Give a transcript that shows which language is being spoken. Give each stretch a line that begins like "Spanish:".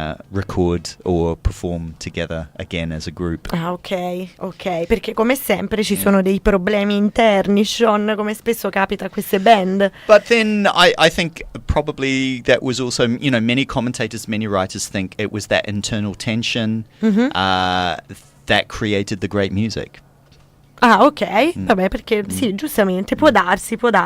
English: record or perform together again as a group.
Italian: Ah, ok, perché come sempre ci sono dei problemi interni, Sean, come spesso capita a queste band.
English: But then I think probably that was also, many commentators, many writers think it was that internal tension that created the great music.
Italian: Ah, ok, vabbè, perché sì, giustamente, può darsi.